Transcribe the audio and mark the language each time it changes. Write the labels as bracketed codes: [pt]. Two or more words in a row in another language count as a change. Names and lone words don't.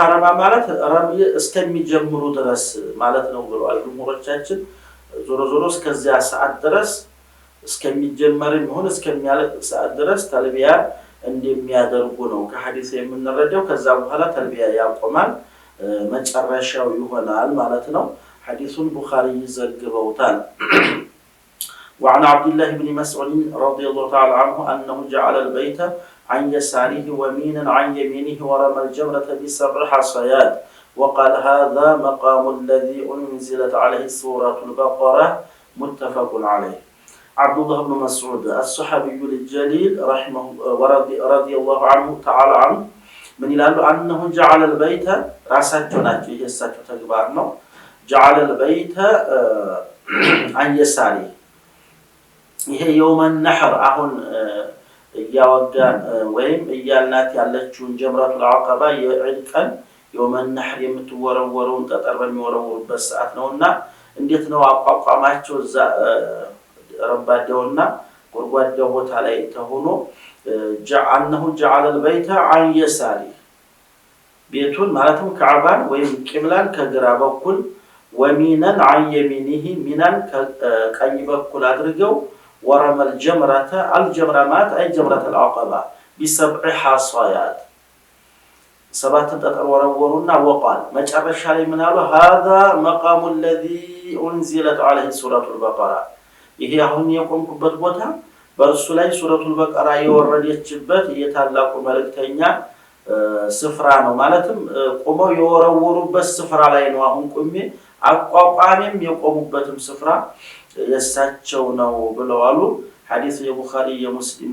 [am] ረማ ማለት ረምይ እስከሚጀምሩ ድረስ ማለት ነው ብለዋል ጅምሁሮቻችን። ዞሮ ዞሮ እስከዚያ ሰዓት ድረስ እስከሚጀመርም ይሁን እስከሚያልቅ ሰዓት ድረስ ተልቢያ እንደሚያደርጉ ነው ከሐዲስ የምንረዳው። ከዛ በኋላ ተልቢያ ያቆማል መጨረሻው ይሆናል ማለት ነው። ሐዲሱን ቡኻሪ ይዘግበውታል። [ar] وعن عبد الله بن مسعود رضي الله تعالى عنه أنه جعل البيت عن يساره ومينا عن يمينه ورمى الجمرة ب7 حصيات وقال هذا مقام الذي أنزلت عليه سورة البقرة متفق عليه. عبد الله بن مسعود الصحابي الجليل رحمه ورضي الله عنه تعالى عنه من [am] ይላሉ [ar] أنه جعل البيت [am] ራሳቸው ናቸው የሳቸው ተግባር ነው [ar] جعل البيت عن يساره [am] ይሄ [ar] يوم النحر [am] አሁን ያወጋን ወይም እያልናት ያለችውን [ar] جمرة العقبة [am] የዒድ ቀን [ar] يوم النحر [am] የምትወረወረውን ጠጠር በሚወረወሩበት ሰዓት ነውና እንዴት ነው አቋቋማቸው? እዛ ረባዳውና ጎርጓዳው ቦታ ላይ ተሆኖ [ar] أنه جعل البيت عن يساره [am] ቤቱን ማለትም ካዕባን ወይም ቂብላን ከግራ በኩል ወሚናን عن يمينه ሚናን ከቀኝ በኩል አድርገው [ar] ورمى الجمرة الجمرات أي جمرة العقبة ب7 حصيات [am] ሰባት ጠጠር ወረወሩና ወቃል መጨረሻ ላይ ምን አሉ? [ar] هذا مقام الذي أنزلت عليه سورة البقرة [am] ይሄ አሁን የቆምኩበት ቦታ በእርሱ ላይ [ar] سورة البقرة [am] የወረደችበት የታላቁ መልእክተኛ ስፍራ ነው። ማለትም ቆመው የወረወሩበት ስፍራ ላይ ነው አሁን ቆሜ አቋቋሜም የቆሙበትም ስፍራ የሳቸው ነው ብለዋል። ሐዲሱ የቡኻሪ የሙስሊም